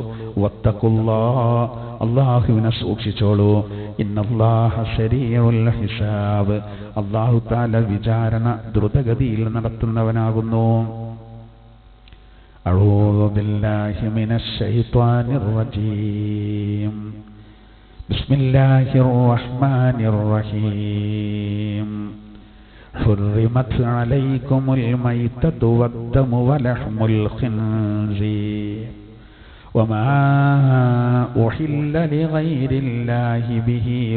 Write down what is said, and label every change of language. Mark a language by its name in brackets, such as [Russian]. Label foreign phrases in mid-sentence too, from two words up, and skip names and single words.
[Malayalam] വത്തഖുല്ലാഹ്, അല്ലാഹുവിനെ സൂക്ഷിച്ചോളൂ. [Arabic] إن الله سريع الحساب, [Malayalam] അല്ലാഹു തആല വിചാരണ ദ്രുതഗതിയിൽ നടത്തുന്നവനാകുന്നു. [Arabic] أعوذ بالله من الشيطان الرجيم. بسم الله الرحمن الرحيم حرمت عليكم الميتة والدم ولحم الخنزير وما أحل لغير الله به